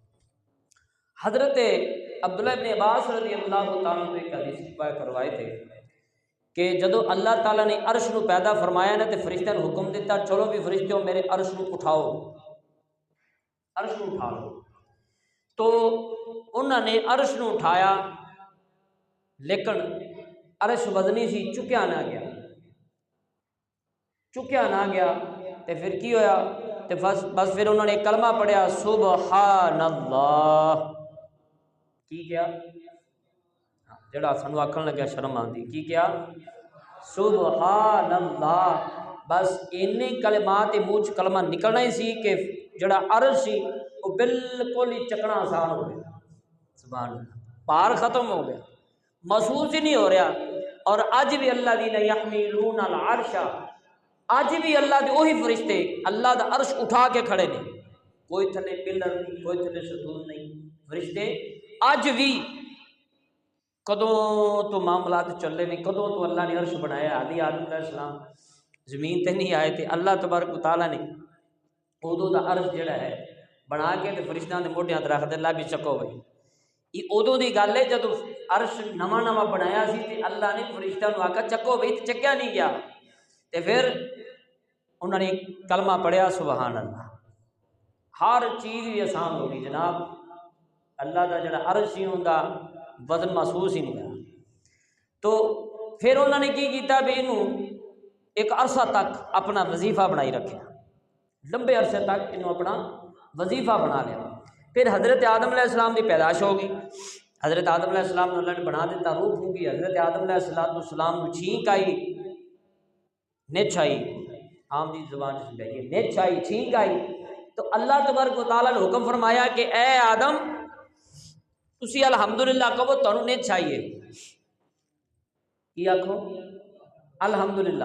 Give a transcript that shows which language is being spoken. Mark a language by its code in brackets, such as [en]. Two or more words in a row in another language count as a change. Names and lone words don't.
[pa] حضرت عبداللہ بن عباس رضی اللہ تعالیٰ عنہ [ur] ایک حدیث پاک روایت ہے کہ [pa] جدو اللہ تعالیٰ نے عرش نو پیدا فرمایا نا تے فرشتوں نے حکم دیتا چلو بھی فرشتوں میرے عرش نو اٹھاؤ، عرش نو اٹھا لو۔ تو انہوں نے عرش نو اٹھایا لیکن عرش وزنی سی، چکیا نہ گیا، چکیا نہ گیا تے پھر کی ہویا تے بس پھر انہوں نے کلمہ پڑھیا [ar] سبحان اللہ۔ [pa] کی کیا؟ جڑا سانو آکھن لگا شرم آندی، کی کیا؟ [ar] سبحان اللہ۔ [pa] بس انی کلمات منہ چ کلمہ نکلنا ہی سی کہ جڑا عرش سی وہ بالکل ہی چکنا آسان ہو گیا، [ar] سبحان اللہ، [pa] پار ختم ہو گیا، محسوس ہی نہیں ہو رہا۔ اور اج بھی اللہ [ar] الذین یحملون العرش، [pa] اج بھی اللہ دے وہی فرشتے اللہ دا عرش اٹھا کے کھڑے نے، کوئی تھلے پلر نہیں، کوئی تھلے ستون نہیں، فرشتے اج بھی کدوں تو معاملات چلے نہیں، کدوں تو اللہ نے عرش بنایا، علی آدم علیہ السلام زمین تے نہیں آئے تھے، اللہ تبارک و تعالیٰ نے ادو دا عرش جڑا ہے بنا کے تے فرشتیاں دے موڈیاں تے رکھ دے، اللہ بھی چکو بھائی۔ یہ ادو دی گل ہے جدو عرش نواں بنایا سی تے اللہ نے فرشتیاں نو آکھا چکو بھائی، تے چکیا نہیں گیا، تے پھر انہوں نے کلمہ پڑھیا [ar] سبحان اللہ، [pa] ہر چیز بھی آسان ہو گئی جناب۔ اللہ دا جڑا عرش ہی ہوندا وزن محسوس ہی نہیں ہوا۔ تو پھر انہوں نے کی کیتا بھی انہوں ایک عرصہ تک اپنا وظیفہ بنائی رکھا، لمبے عرصے تک انہوں اپنا وظیفہ بنا لیا۔ پھر حضرت آدم علیہ السلام [ur] کی پیدائش ہو گئی، [pa] حضرت آدم علیہ السلام نے اللہ نے بنا دیتا، روح پھونکی، حضرت آدم علیہ السلام کو چھینک آئی، نچ آئی، عام جی زبان سے سمجھائیے، نچ آئی، چھینک آئی، تو اللہ تبارک و تعالیٰ نے حکم فرمایا کہ اے آدم تسی الحمدللہ کہو، تانوں نچ آئیے، کی آکھو الحمدللہ۔